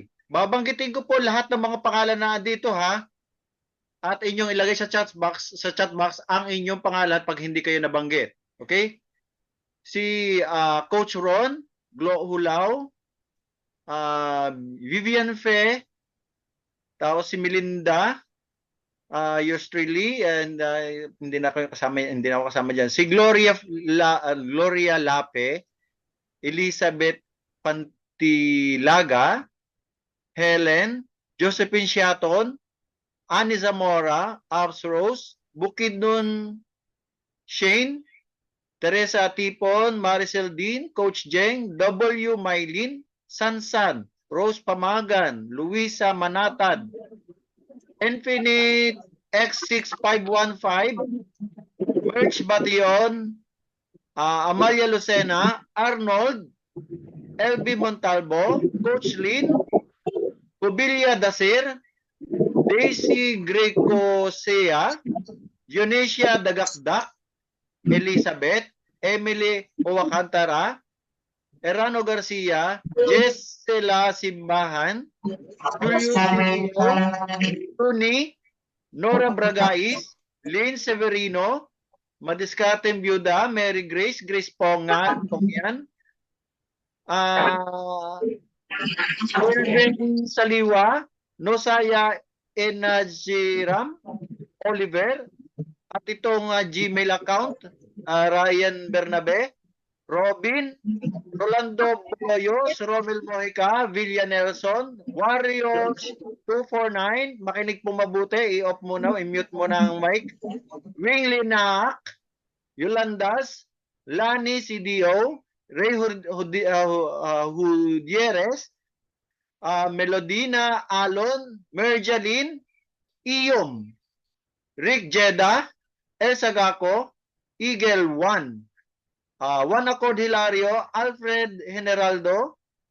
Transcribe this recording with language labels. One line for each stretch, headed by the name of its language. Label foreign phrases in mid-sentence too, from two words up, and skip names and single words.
Filipino: Babanggitin ko po lahat ng mga pangalan na dito at inyong ilagay sa chat box ang inyong pangalan pag hindi kayo nabanggit. Okay? Si Coach Ron, Glo Hulao, Vivian Fe, tapos si Melinda,
English: yours truly,
Filipino: and hindi na ako kasama diyan. Si Gloria Lape, Elizabeth Pantilaga, Helen, Josephine Siaton, Annie Zamora, Abs Rose, Bukidnon Shane, Teresa Tipon, Maricel Dean, Coach Jeng, W. Mylin, Sansan, Rose Pamagan, Luisa Manatad, Infinite X6515, Merch Bation, Amalia Lucena, Arnold, LB Montalvo, Coach Lin, Kubilia Dasir, Daisy Greco Sea, Dionesia Dagakdak, Elizabeth, Emily Owakantara, Erano Garcia, Jessela Simbahan, Julio Tuni, Nora Bragais, Lynn Severino, Madiskateng Byuda, Mary Grace, Grace Pongyan, Wilvin Saliwa, Nosaya Enajiram, Oliver, at itong Gmail account, Ryan Bernabe, Robin, Rolando Boyos, Romel Mojica, Villa Nelson, Warriors 249, makinig po mabuti, i-off muna, i-mute mo na ang mic. Wingley Naak, Yolandas, Lani CDO, Ray Hudieres, Melodina Alon, Merjalin, Iyom, Rick Jeda, Elsa Gaco, Eagle 1, Juan Accord Hilario, Alfred Generalao,